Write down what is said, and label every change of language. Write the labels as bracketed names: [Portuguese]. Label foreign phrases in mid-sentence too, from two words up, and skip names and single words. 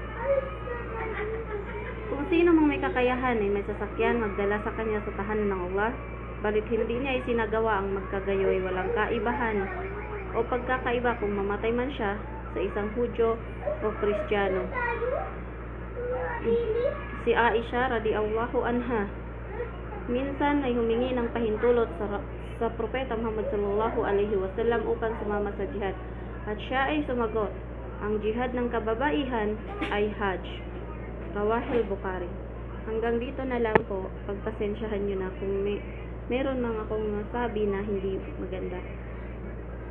[Filipino] Kung sino mang may kakayahan ay may sasakyan magdala sa kanya sa tahanan ng Allah, balit hindi niya isinagawa ang magkagayoy, walang kaibahan o pagkakaiba kung mamatay man siya sa isang Hudyo o Kristiyano. Si Aisha [Arabic] رضي الله عنها [Filipino] minsan ay humingi ng pahintulot sa Propeta Muhammad [Arabic] صلى الله عليه وسلم [Filipino] upang sumama sa jihad, at siya ay sumagot, ang jihad ng kababaihan ay Hajj. [Arabic] رواه البخاري. [Filipino] Hanggang dito na lang po, pagpasensyahan nyo na kung meron lang akong sabi na hindi maganda.